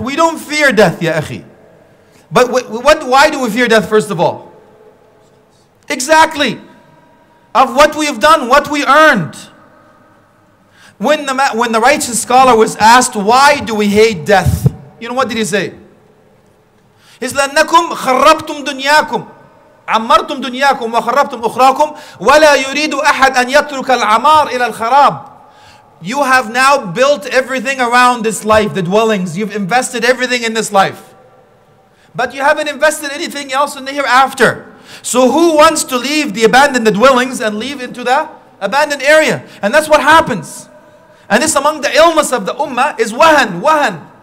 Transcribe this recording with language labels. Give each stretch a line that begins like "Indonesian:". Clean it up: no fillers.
English: We don't fear death, ya akhi. But why do we fear death, first of all? Exactly. Of what we have done, what we earned. When the righteous scholar was asked, why do we hate death? You know what did he say? He said,
Arabic: لأنكم خربتم دنياكم عمرتم دنياكم وخربتم أخراكم ولا يريد أحد أن يترك العمار إلى الخراب.
English: You have now built everything around this life, the dwellings. You've invested everything in this life. But you haven't invested anything else in the hereafter. So who wants to leave the abandoned dwellings and leave into the abandoned area? And that's what happens. And this among the illness of the ummah is wahan.